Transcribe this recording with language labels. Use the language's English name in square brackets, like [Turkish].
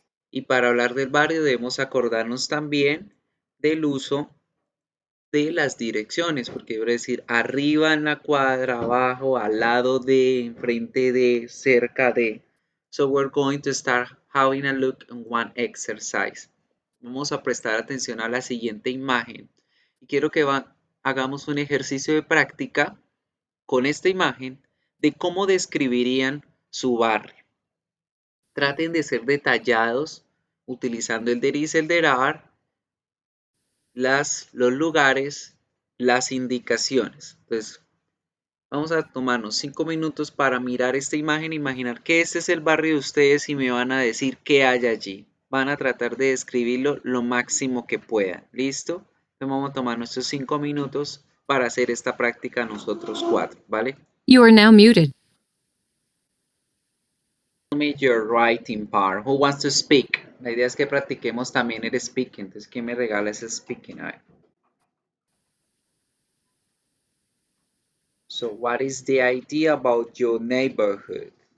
[Spanish] Y para hablar del barrio debemos acordarnos también del uso de las direcciones, porque debe decir arriba en la cuadra, abajo, al lado de, enfrente de, cerca de. [English] So we're going to start having a look at one exercise. [Spanish] Vamos a prestar atención a la siguiente imagen y quiero que hagamos un ejercicio de práctica con esta imagen de cómo describirían su barrio. Traten de ser detallados utilizando el there is, el there are, los lugares, las indicaciones. Entonces, vamos a tomarnos 5 minutos para mirar esta imagen, imaginar que este es el barrio de ustedes y me van a decir qué hay allí. Van a tratar de describirlo lo máximo que puedan. ¿Listo? Entonces vamos a tomar nuestros 5 minutos para hacer esta práctica nosotros 4, ¿vale? [English] You are now muted. Your writing part. Who wants to speak? [Spanish] La idea es que practiquemos también el speaking. Entonces, ¿quién me regala ese speaking? A ver. [English] So, what is the idea about your neighborhood?